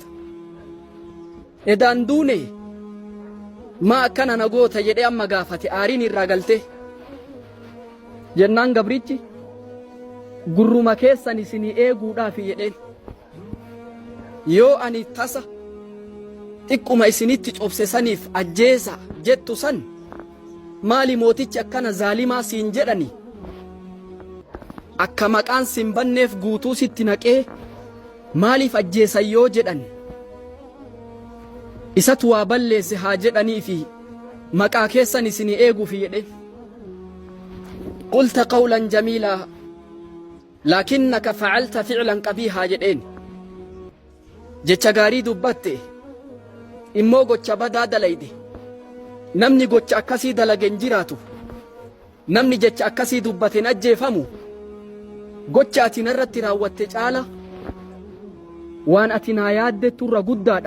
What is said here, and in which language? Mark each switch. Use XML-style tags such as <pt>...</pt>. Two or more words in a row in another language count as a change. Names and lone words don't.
<om>Edaan duune maa akkana na goota jedhee amma gaafate aariin irraa galte jennaan gabrichi gurruma keessan isinii eeguudhaaf jedheen yoo ani tasa xiqquma isinitti cobse saniif ajjeesa jettu san maali mootichi akkana zaalimaa siin jedhani akka maqaan sin banneef guutuu sitti naqee maaliif ajjeesan yoo jedhan isatu waa balleesse haa jedhanii fi maqaa keessan isinii eeguuf jedhe.</om> <ar>قلت قولا جميلا لكنك فعلت فعلا قبيحا</ar> <om>jedheen jecha gaarii dubbatte immoo gocha badaa dalayde. Namni gocha akkasii dalagen jiraatu namni jecha akkasii dubbateen ajjeefamu gocha ati narratti raawwatte caala waan ati naa yaaddettu irra guddaadha.</om>